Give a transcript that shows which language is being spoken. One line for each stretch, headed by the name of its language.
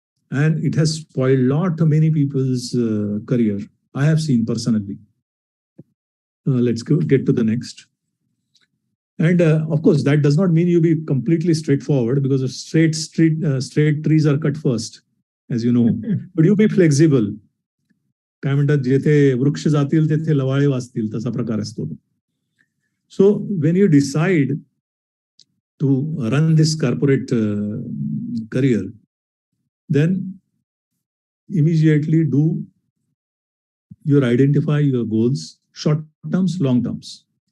English: And it has spoiled many people's career. I have seen personally. Let's get to the next. And of course, that does not mean you be completely straightforward, because straight trees are cut first, as you know. But you be flexible.
Marathi: काय म्हणतात जेथे वृक्ष जातील तेथे लवाळे वाचतील तसा प्रकार असतो.
English: So when you decide to run this corporate career, then immediately identify your goals, short terms, long terms.